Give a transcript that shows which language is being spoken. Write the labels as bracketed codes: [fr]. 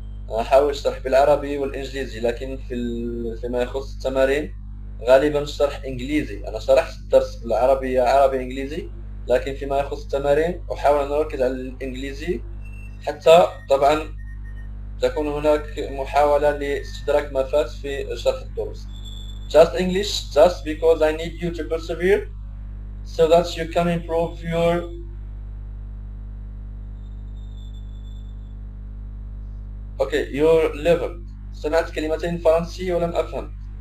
[ar] انا نحاول نشرح بالعربي والانجليزي، لكن فيما يخص التمارين غالبا الشرح انجليزي. انا شرحت الدرس بالعربيه عربي انجليزي، لكن فيما يخص التمارين احاول ان اركز على الانجليزي حتى طبعا تكون هناك محاولة لاستدراك ما فات في شرح الدروس. [en] Just English, just because I need you to persevere so that you can improve your level. [ar] سمعت كلمتين فرنسي ولم أفهم.